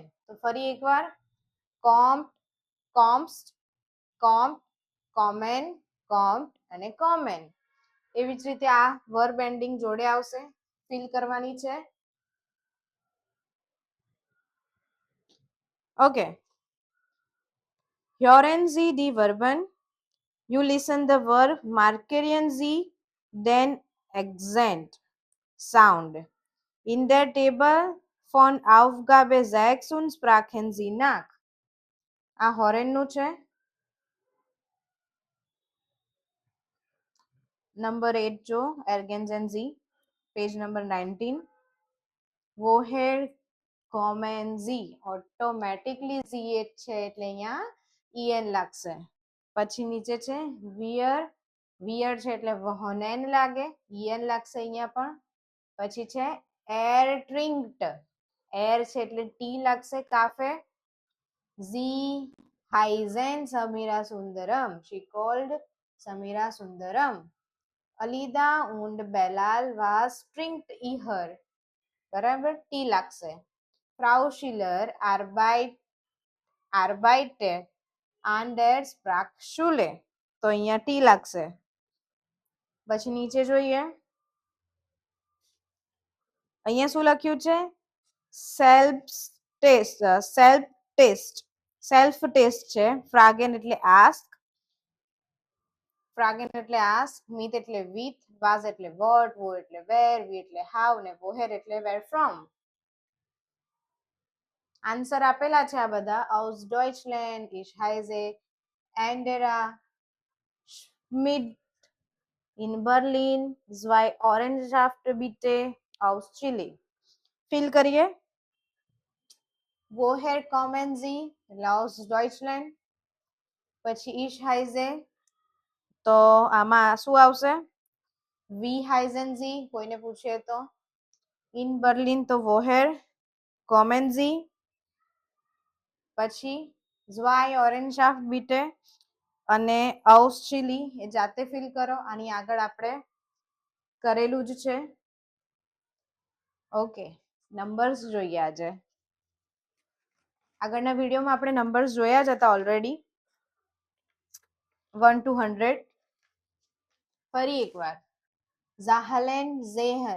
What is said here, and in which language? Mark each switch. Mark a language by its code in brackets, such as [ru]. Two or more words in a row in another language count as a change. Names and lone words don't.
[gu] તો ફરી એકવાર [de] kommt, kommst, kommt, kommen, kommt [gu] અને કોમન. એવી જ રીતે આ [en] verb ending [gu] જોડે આવશે, ફિલ કરવાની છે. ઓકે, [de] hören Sie die Verben, [en] you listen the verb, [de] markieren Sie den Akzent sound. In der Table von Aufgabe 6 und sprachen Sie nach. [gu] આ હોરેન નું છે. નંબર 8 જો [de] ergänzen Sie, [gu] પેજ નંબર 19. [de] woher kommen Sie, [gu] ઓટોમેટિકલી Sie છે એટલે અહીંયા en લાગશે. પછી નીચે છે wir છે એટલે wohnen લાગે, en લાગશે અહીંયા પણ. પછી છે [de] er trinkt, [gu] એર છે એટલે ટી લાગશે કાફે, [de] Sie heißen Samira Sundaram. [en] She called Samira Sundaram. [de] Alida und Belal was trinkt ihr. [gu] બરાબર, ટી લાગશે. [de] Frau Schiller arbeitet an der Sprachschule. [gu] તો અહીંયા ટી લાગશે. પછી નીચે જોઈએ, અહીંયા શું લખ્યું છે? [en] self test [gu] છે. ફ્રાગેન એટલે આસ્ક, મીત એટલે વિથ, વાઝ એટલે વોટ, વો એટલે વેર, વી એટલે હાઉ ને વોહેર એટલે [en] where from. [gu] આન્સર આપેલા છે આ બધા. [de] aus Deutschland, ich heiße Andrea Schmidt, in Berlin, zwei Orangesaft bitte, aus Chile. [gu] ફિલ કરીએ. [de] woher kommen Sie, aus Deutschland. [gu] પછી [de] ich heiße, [gu] તો આમાં શું આવશે? [de] wie heißen Sie, [gu] કોઈને પૂછે તો. [de] in Berlin તો woher kommen Sie. [gu] પછી [de] zwei Orangesaft bitte [gu] અને [de] aus Chile [gu] એ જાતે ફિલ કરો. આની આગળ આપણે કરેલું જ છે. ઓકે, નંબર્સ જોઈએ આજે. આગળના વિડીયોમાં આપણે નંબર્સ જોયા જ હતા ઓલરેડી, 1 to 100. ફરી એકવાર, [de] Zahlen zehn.